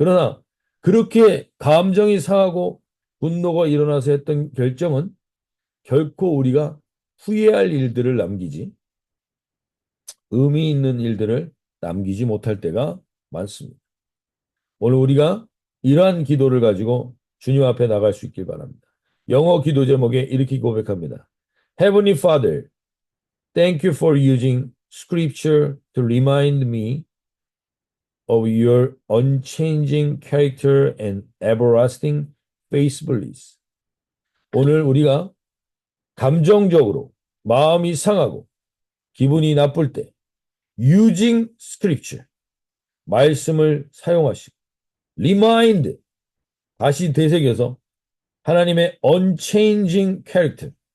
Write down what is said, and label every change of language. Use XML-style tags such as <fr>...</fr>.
<ko>그러나 그렇게 감정이 상하고 분노가 일어나서 했던 결정은 결코 우리가 후회할 일들을 남기지 의미 있는 일들을 남기지 못할 때가 많습니다. 오늘 우리가 이러한 기도를 가지고 주님 앞에 나갈 수 있길 바랍니다. 영어 기도 제목에 이렇게 고백합니다.</ko> <en>Heavenly Father, thank you for using scripture to remind me of your unchanging character and everlasting faithfulness.</en> <ko>오늘 우리가 감정적으로 마음이 상하고 기분이 나쁠 때</ko> <en>using scripture</en> <ko>말씀을 사용하시고 remind 다시 되새겨서 하나님의</ko> <en>unchanging character</en>